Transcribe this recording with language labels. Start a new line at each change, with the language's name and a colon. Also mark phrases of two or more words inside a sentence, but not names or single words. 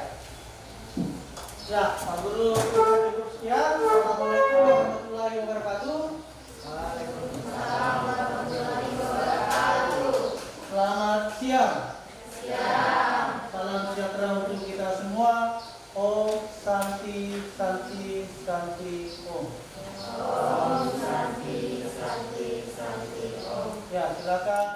Indonesian: Ya, Pak Guru cukup sekian.
Arabic: السلام عليكم ورحمة الله وبركاته. وعليكم السلام ورحمة الله وبركاته.
Indonesian: Selamat siang. Siang. Salam sejahtera untuk kita semua.
Sanskrit: ॐ शान्तिः शान्तिः शान्तिः ॐ. ॐ शान्तिः शान्तिः शान्तिः ॐ.
Indonesian: Ya, silakan.